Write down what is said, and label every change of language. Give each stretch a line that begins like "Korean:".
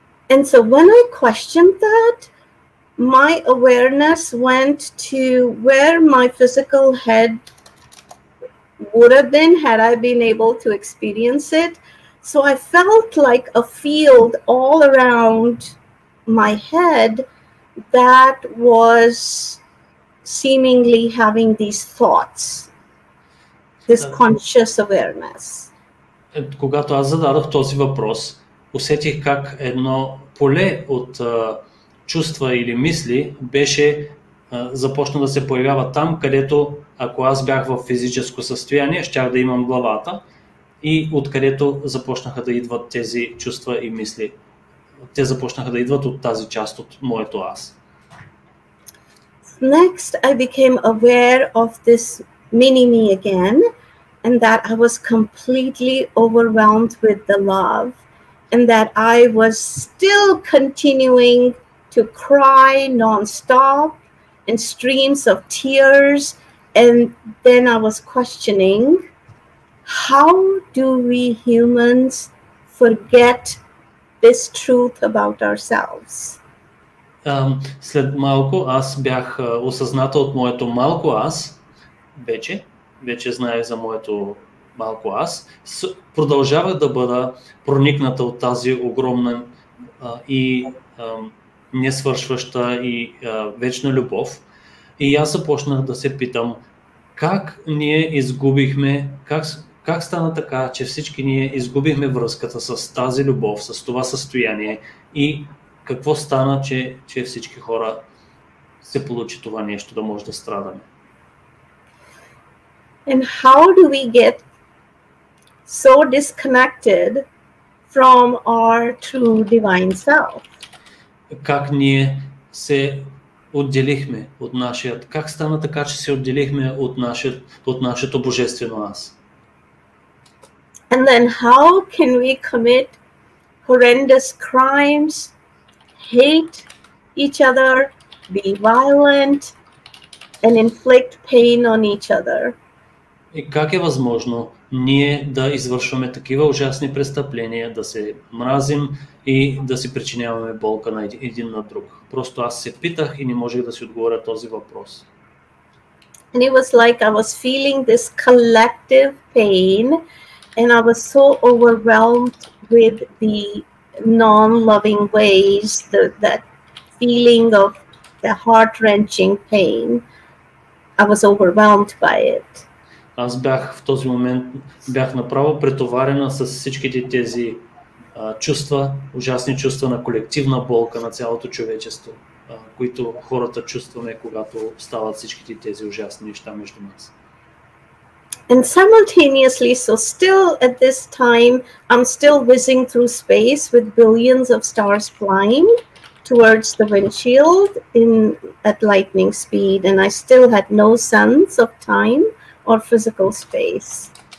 English: And so when I questioned that, my awareness went to where my physical head would have been had I been able to experience it. So I felt like a field all around my head that was seemingly having these thoughts, this conscious awareness.
Bulgarian: Когато аз зададох този въпрос, усетих как едно поле от чувства или мисли започна да се появява там, където ако аз бях в физическо състояние, щях да имам главата, и откъдето започнаха да идват тези чувства и мисли. Те започнаха да идват от тази част от моето аз.
English: Next, I became aware of this mini-me again, and that I was completely overwhelmed with the love, and that I was still continuing to cry non-stop in streams of tears. And then I was questioning, how do we humans forget this truth about ourselves?
Bulgarian: След малко аз бях осъзната от моето малко аз, вече знаех за моето малко аз, продължавах да бъда проникната от тази огромна и несвършваща и вечна любов. И аз започнах да се питам, как ние изгубихме, как стана така, че всички ние изгубихме връзката с тази любов, с това състояние, и какво стана, че всички хора се получи това нещо, да може да страдаме.
English: And how do we get so disconnected from our true divine self?
Bulgarian: Как ние се отделихме от нашият, как стана така, че се отделихме от нашето божествено аз?
English: And then how can we commit horrendous crimes, hate each other, be violent, and inflict pain on each other?
Bulgarian: И как е възможно ние да извършваме такива ужасни престъпления, да се мразим и да си причиняваме болка на един на друг? Просто аз се питах и не можех да си отговоря този въпрос.
English: And it was like I was feeling this collective pain, and I was so overwhelmed with the non-loving ways, that feeling of the heart-wrenching pain. I was overwhelmed by it.
Bulgarian: Аз в този момент бях направо претоварена с всичките тези чувства, ужасни чувства на колективна болка на цялото човечество, които хората чувстваме, когато стават всичките тези ужасни неща между нас.
English: And simultaneously, so still at this time, I'm still whizzing through space with billions of stars flying towards the windshield at lightning speed, and I still had no sense of time or physical space.